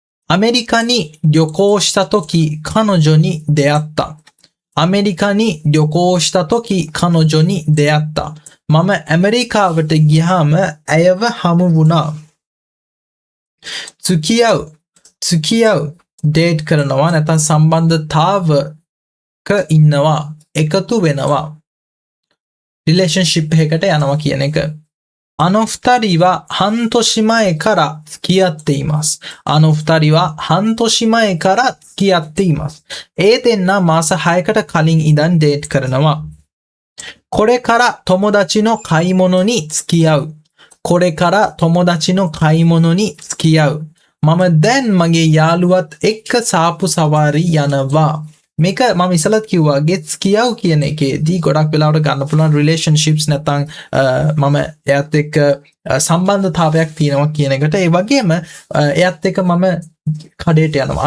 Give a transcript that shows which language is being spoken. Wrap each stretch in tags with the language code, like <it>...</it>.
<ja>アメリカに旅行した時彼女に出会ったアメリカに旅行した時彼女に出会った</ja> <si>මම ඇමරිකාවට ගියාම ඇයව හමු වුණා. 付き合う date කරනවා නැත්නම් සම්බන්ධතාවක ඉන්නවා එකතු වෙනවා. relationship එකකට යනවා කියන එක.</si> <ja>あの二人は半年前から付き合っています。あの二人は半年前から付き合っています。</ja> <si>ඒ දෙන්නා මාස 6කට කලින් ඉඳන් date කරනවා.</si> <ja>これから友達の買い物に付き合う。これから友達の買い物に付き合う。</ja> <si>මම දැන් මගේ යාළුවත් එක්ක සාපු සවාරි යනවා. මේක මම ඉස්සලත් කිව්වාගේ付き合うකියන එකේදී ගොඩක් වෙලාවට ගන්න පුළුවන් relationships නැත්නම් මම එයාත් එක්ක සම්බන්ධතාවයක් තියෙනවා කියන එකට ඒ වගේම එයාත් එක්ක මම කඩේට යනවා.</si>